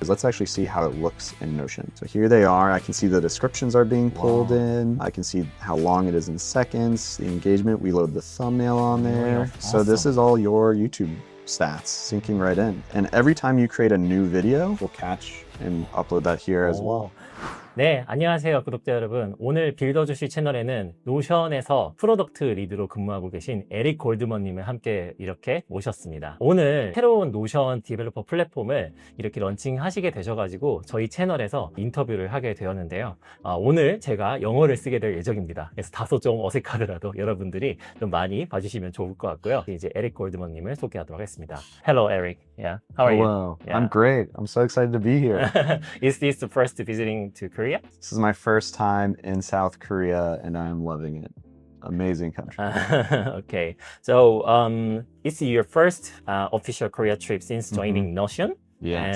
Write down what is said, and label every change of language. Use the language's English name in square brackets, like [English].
[English] Let's actually see how it looks in Notion. So here they are. I can see the descriptions are being pulled in. I can see how long it is in seconds, the engagement. We load the thumbnail on there. Awesome. So this is all your YouTube stats syncing right in. And every time you create a new video, we'll catch and upload that here as well. [Korean] 네, 안녕하세요 구독자 여러분. 오늘 빌더주시 채널에는 노션에서 프로덕트 리드로 근무하고 계신 에릭 골드먼님을 함께 이렇게 모셨습니다. 오늘 새로운 노션 디벨로퍼 플랫폼을 이렇게 런칭하시게 되셔가지고 저희 채널에서 인터뷰를 하게 되었는데요. 오늘 제가 영어를 쓰게 될 예정입니다. 그래서 다소 좀 어색하더라도 여러분들이 좀 많이 봐주시면 좋을 것 같고요. 이제 에릭 골드먼님을 소개하도록 하겠습니다. [English] Hello, Eric. Yeah, how are you? Hello. Yeah. I'm great. I'm so excited to be here. Is this the first visiting to Korea? This is my first time in South Korea and I'm loving it. Amazing country. Okay, so it's your first official Korea trip since joining Notion. Yes.